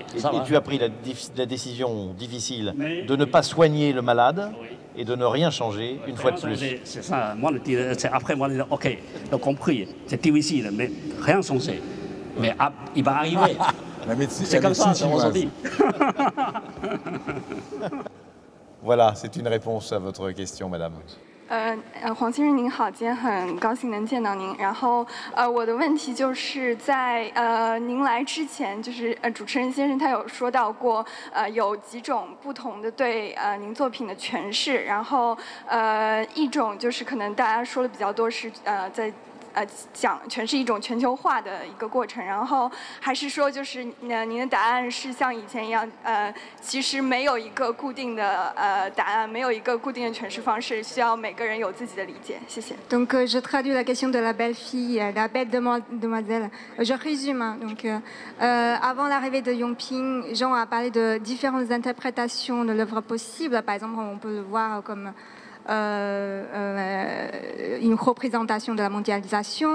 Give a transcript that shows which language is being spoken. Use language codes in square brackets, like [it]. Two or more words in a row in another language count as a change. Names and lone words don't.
[fr] Et tu as pris la décision difficile de ne pas soigner le malade et de ne rien changer une fois de plus. C'est ça. Moi, après, moi, je dis, OK, j'ai compris, c'est difficile, mais rien changer. Mais il va arriver. C'est comme ça, aujourd'hui. Voilà, c'est une réponse à votre question, madame. [zh] 黄先生您好，今天很高兴能见到您。然后我的问题就是在您来之前，就是主持人先生他有说到过，有几种不同的对您作品的诠释。然后一种就是可能大家说的比较多是在讲诠释一种全球化的一个过程，然后还是说就是您的答案是像以前一样，其实没有一个固定的答案，没有一个固定的诠释方式，需要每个人有自己的理解。谢谢。 [fr] Donc je traduis la question de la belle fille, la belle demoiselle. Je résume. Hein. Donc avant l'arrivée de Yongping, Jean a parlé de différentes interprétations de l'œuvre possible. Par exemple, on peut le voir comme une représentation de la mondialisation.